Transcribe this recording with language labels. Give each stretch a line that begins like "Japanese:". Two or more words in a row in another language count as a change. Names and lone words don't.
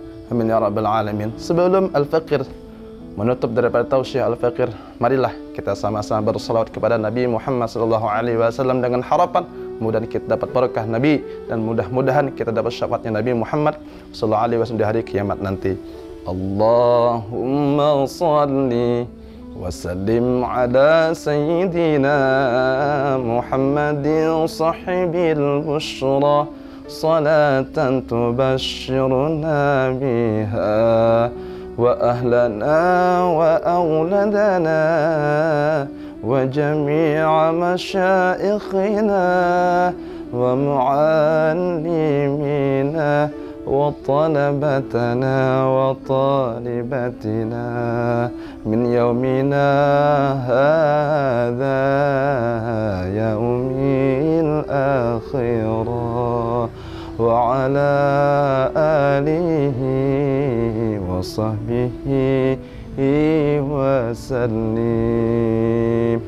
Arabic: آمين يا رب العالمين.
Malay: Sebelum Al-Faqir menutup daripada tausiah Al-Faqir, marilah kita sama-sama bersalawat kepada Nabi Muhammad SAW dengan harapan mudah kita dapat barakah Nabi, dan mudah-mudahan kita dapat syafaatnya Nabi Muhammad SAW di hari kiamat nanti.
Arabic: اللهم صل وسلم على سيدنا محمد صاحب البشرى، صلاة تبشرنا بها وأهلنا وأولادنا وجميع مشايخنا و معلمينا وطلبتنا وطالباتنا من يومنا هذا يوم الآخرة وعلى آله وصحبه وسلم.